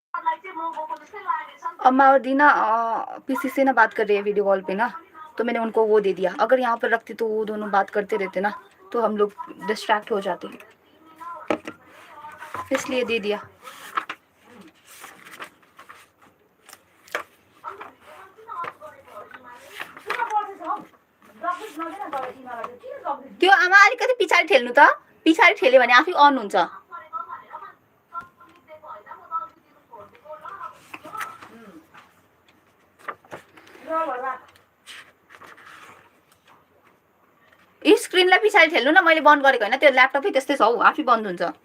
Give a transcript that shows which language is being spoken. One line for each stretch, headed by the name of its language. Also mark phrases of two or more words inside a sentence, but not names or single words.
Hindi: अम्मा और दीना पीसी से ना बात कर रही है
English: video call
Hindi: पे ना, तो मैंने उनको वो दे दिया। अगर यहाँ पर रखती तो वो दोनों बात करते रहते ना, तो हम लोग डिस्ट्रैक्ट हो जाते, इसलिए दे दिया।
Nepali: त्यो आमा अलिकति पछाडि ठेल्नु त, पछाडि ठेल्यो भने आफै अन हुन्छ। स्क्रिनलाई पछाडि ठेल्नु न, मैले बन्द गरेको होइन, त्यो ल्यापटपै त्यस्तै छ हौ, आफै बन्द हुन्छ।